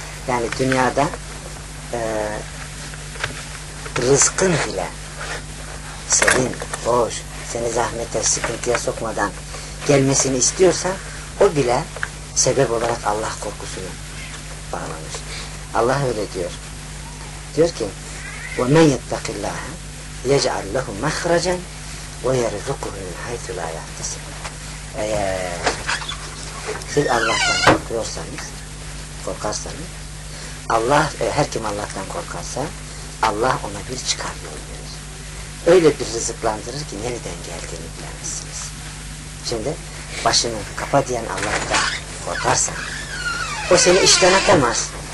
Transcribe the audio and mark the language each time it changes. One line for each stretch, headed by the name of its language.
Turkish: Yani dünyada rızkın bile senin, boş, seni zahmete, sıkıntıya sokmadan gelmesini istiyorsan, o bile sebep olarak Allah korkusunu bağlamış. Allah öyle diyor. Diyor ki,
Arabic: وَمَنْ يَتَّقِ اللّٰهَ يَجْعَلْ لَهُمْ مَخْرَجًا وَيَرْزُقُهُ حَيْثُ لَا يَحْتَسِبْ.
Turkish: Eğer siz Allah'tan korkuyorsanız, korkarsanız, Allah, her kim Allah'tan korkarsa, Allah ona bir çıkar yolu verir. Öyle bir rızıklandırır ki nereden geldiğini bilemezsiniz. Şimdi başını kapa diyen Allah'tan korkarsan o seni işten atamaz.